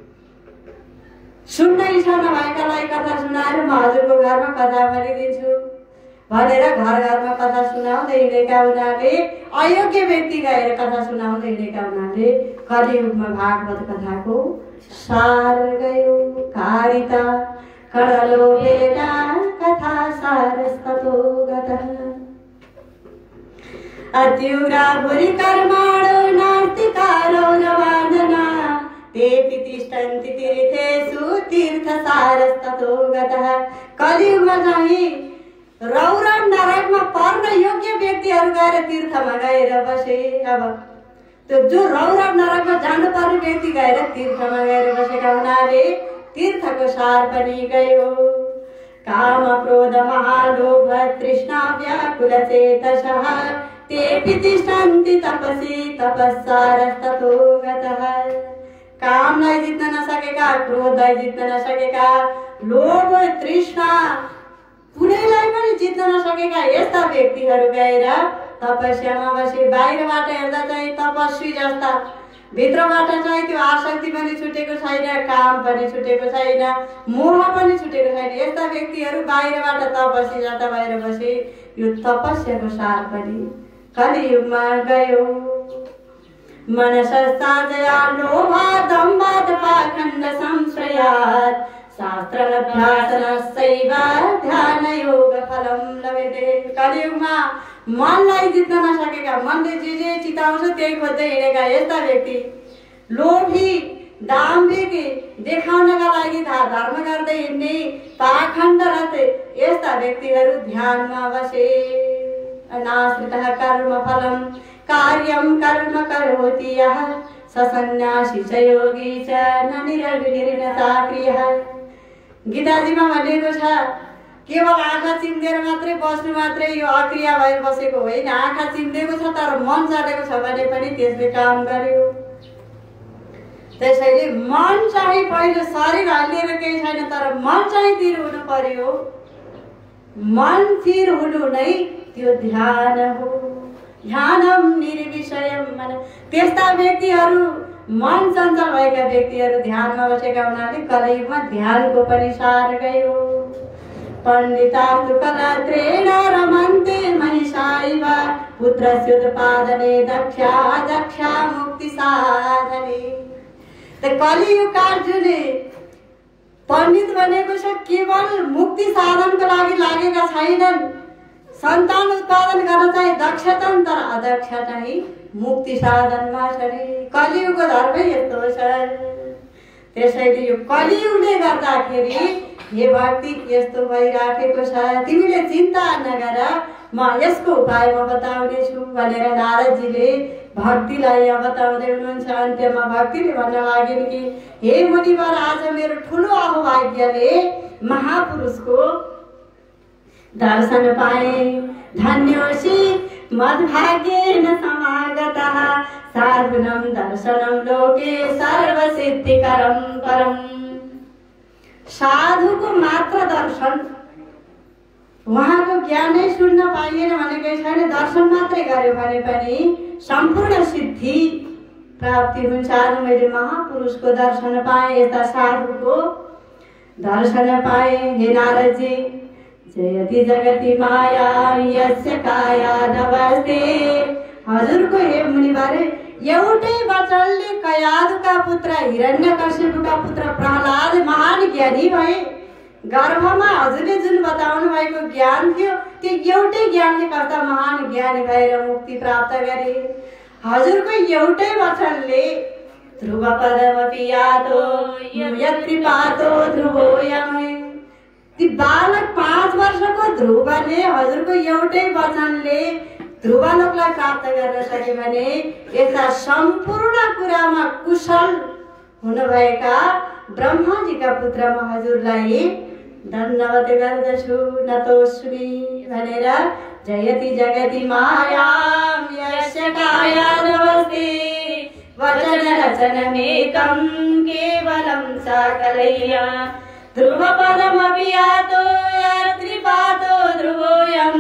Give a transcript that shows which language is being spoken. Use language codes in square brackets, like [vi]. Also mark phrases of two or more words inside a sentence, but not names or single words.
[ne] सुन्न इच्छा नभएकालाई कथा सुनाएर म हजुरको घरमा कथा भनिदिन्छु भनेर घर घरमा कथा सुनाउँदै हिँडेका हुनाले, अयोग्य व्यक्ति गएर कथा सुनाउँदै हिँडेका हुनाले कलियुगमा भागवत कथाको सार गयो। [sa] कारिता कणलोभेन कथा सारस्ततो गतः अत्युग्रा भूरि कर्माणो नास्तिकारो नवानना तेऽपि तिष्ठन्ति तीर्थेषु तीर्थसारस्ततो गतः। [ne] कलियुगमा चाहिँ रौरव नरकमा पर्न योग्य व्यक्तिहरू गएर तीर्थमा गएर बसे। अब त्यो जो रौरव नरकमा जानुपर्ने व्यक्ति गएर तीर्थमा गएर बसेका हुनाले तीर्थको सार पनि गयो। [sa] काम क्रोध महालोभ तृष्णा व्याकुल चेतसः तेऽपि तिष्ठन्ति तपसि तपस्सारस्ततो गतः। [ne] कामलाई जित्न नसकेका, क्रोधलाई जित्न नसकेका, लोभ तृष्णा कुनैलाई पनि जित्न नसकेका यस्ता व्यक्तिहरू गएर तपस्यामा बसे। बाहिरबाट हेर्दा चाहिँ तपस्वी जस्ता, भित्रबाट चाहिँ त्यो आसक्ति पनि छुटेको छैन, काम पनि छुटेको छैन, मोह पनि छुटेको छैन, यस्ता व्यक्तिहरू बाहिरबाट तपस्वी जस्ता भएर बसे। यो तपस्याको सार पनि कलियुगमा गयो। [sa] मनसस्ताजया लोभात् दम्भात् पाखण्ड संश्रयात् शास्त्राभ्यासनस्यैव ध्यानयोग फलं लभते। [ne] कलियुगमा मनलाई जित्न नसकेका, मनले जे चिताउँछ त्यही खोज्दै हिँडेका यस्ता व्यक्ति, लोभी दाम्भिक देखाउनका लागि धर्म गर्दै हिँड्ने पाखण्डरत यस्ता व्यक्तिहरू ध्यानमा बसे। [sa] अनाश्रितः कर्म फलं कार्यं कर्म करोति यः स सन्न्यासी च योगी च न निरग्निर्न सक्रियः। [ne] गीताजीमा भनेको छ केवल आँखा चिम्लेर मात्रै बस्नु मात्रै यो अक्रिया भएर बसेको होइन। आँखा चिम्लेको छ तर मन चलेको छ भने पनि त्यसले काम गर्यो। त्यसैले मन चाहिँ पहिलो, शरीर हल्लिएर केही छैन तर मन चाहिँ स्थिर हुनु पर्यो। मन स्थिर हुनु नै त्यो ध्यान हो। [sa] ध्यानम निर्विषयम मन। [ne] त्यस्ता व्यक्तिहरू, मन चञ्चल भएका व्यक्तिहरू ध्यानमा बसेका हुनाले कलियुगमा ध्यानको पनि सार गयो। [sa] पण्डितास्तु कलत्रेण रमन्ते महिषाइव पुत्रस्योत्पादने दक्षा मुक्ति साधने। [ne] त कलियुगका जुन पण्डित बनेको छ केवल मुक्ति साधनको लागि लागेका छैनन्। सन्तान उत्पादन गर्न चाहिँ दक्ष छन् तर अदक्ष चाहिँ मुक्ति साधनमा छन्। कलियुगको धर्मै यस्तो छ। त्यसैले यो कलियुगले गर्दाखेरि हे भक्ति यस्तो भइराखेको छ, तिमीले चिन्ता नगर, म यसको उपाय म बताउने छु भनेर नारदजीले भक्तिलाई बताउँदै हुनुहुन्छ। अन्त्यमा भक्तिले भन्न लाग्यो कि हे मुनिवर, आज मेरो ठुलो अहोभाग्यले महापुरुषको दर्शन पाए। [sa] धन्योसी मद्भाग्येन समागतः साधुनं दर्शनं लोके सर्वसिद्धिकरं परम्। [ne] साधुको मात्र दर्शन, उहाँको ज्ञानै सुन्न पाइएन भनेकै छैन, दर्शन मात्रै गर्यो भने पनि सम्पूर्ण सिद्धि प्राप्ति हुन्छ। आज मैले महापुरुषको दर्शन पाएँ, यस्ता साधुको दर्शन पाएँ। हे नारदजी, [sa] जयति जगति माया यस्य काया नमस्ते। [ne] हजुरको हे मुनिबारे एउटै वचनले कयादुका पुत्र हिरण्यकशिपुका पुत्र प्रहलाद महान ज्ञानी भए। गर्भमा हजुरले जुन बताउनु भएको ज्ञान थियो त्यो एउटै ज्ञानले कस्ता महान ज्ञानी भएर मुक्ति प्राप्त गरे। हजुरको एउटै वचनले [sa] ध्रुव पदमपि यातो यत्कृपातो ध्रुवोऽयम्। [ne] ती बालक 5 वर्षको ध्रुवले हजुरको एउटै वचनले ध्रुवलोकलाई प्राप्त गर्न सके भने यस्ता सम्पूर्ण कुरामा कुशल हुनुभएका ब्रह्माजीका पुत्र म हजुरलाई धन्यवाद गर्दछु नतोस्मि भनेर [sa] जयति जगति मायां यस्य काया नमस्ते। वचन रचनमेकं केवलं साकलय्य ध्रुवपदमपि यातो यत्कृपातो ध्रुवोऽयम्।